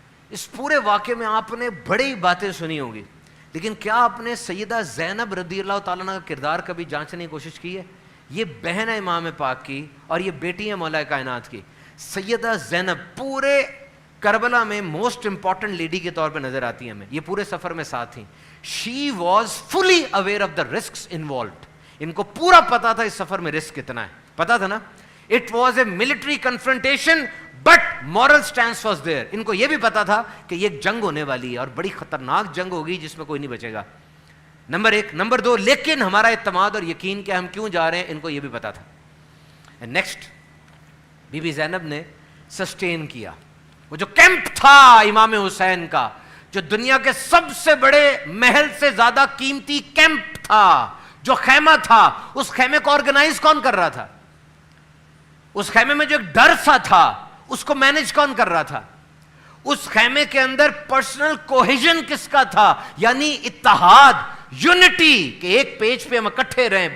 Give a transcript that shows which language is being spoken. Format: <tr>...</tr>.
<ur>اس پورے واقعے میں آپ نے بڑی باتیں سنی ہوں گی, لیکن کیا آپ نے سیدہ زینب رضی اللہ تعالیٰ عنہ کا کردار کبھی جانچنے کی کوشش کی ہے؟ یہ بہن ہے امام پاک کی, اور یہ بیٹی ہے مولا کائنات کی. سیدہ زینب پورے کربلا میں موسٹ امپورٹنٹ لیڈی کے طور پہ نظر آتی ہیں ہمیں. یہ پورے سفر میں ساتھ تھیں.</ur> <en>She was fully aware of the risks involved.</en> <ur>ان کو پورا پتا تھا اس سفر میں رسک کتنا ہے, پتا تھا نا.</ur> <en>It was a military confrontation, but moral stance was there.</en> <ur>ان کو یہ بھی پتا تھا کہ یہ جنگ ہونے والی ہے, اور بڑی خطرناک جنگ ہوگی جس میں کوئی نہیں بچے گا. نمبر 1. نمبر 2, لیکن ہمارا اعتماد اور یقین کہ ہم کیوں جا رہے ہیں, ان کو یہ بھی پتا تھا. نیکسٹ, بی بی زینب نے سسٹین کیا. وہ جو کیمپ تھا امام حسین کا, جو دنیا کے سب سے بڑے محل سے زیادہ قیمتی کیمپ تھا, جو خیمہ تھا, اس خیمے کو آرگنائز کون کر رہا تھا؟ اس خیمے میں جو ایک ڈر سا تھا, اس کو مینج کون کر رہا تھا؟ اس خیمے کے اندر پرسنل کوہیژن کس کا تھا, یعنی اتحاد, یونٹی, کہ ایک پیج پہ ہم اکٹھے رہیں.</ur>